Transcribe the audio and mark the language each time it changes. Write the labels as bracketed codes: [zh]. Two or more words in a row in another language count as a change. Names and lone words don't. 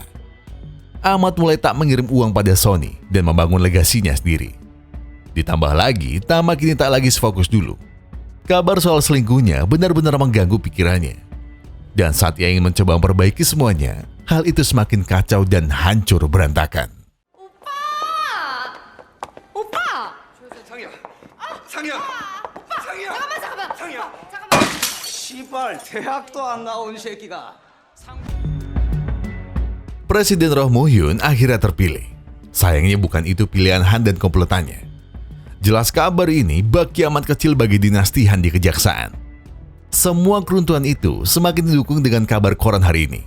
[id] Ahmad mulai tak mengirim uang pada Sony dan membangun legasinya sendiri. Ditambah lagi, Tama kini tak lagi sefokus dulu. Kabar soal selingkuhnya benar-benar mengganggu pikirannya. Dan saat ia ingin mencoba memperbaiki semuanya, hal itu semakin kacau dan hancur berantakan. [ko] 오빠! 상이야. 상이야. 상이야. 잠깐만. 상이야. 씨발 대학도 안 나온 새끼가 [id] Presiden Roh Moo-hyun akhirnya terpilih. Sayangnya bukan itu pilihan Han dan komplotannya. Jelas kabar ini bak kiamat kecil bagi dinasti Han di kejaksaan. Semua keruntuhan itu semakin didukung dengan kabar koran hari ini.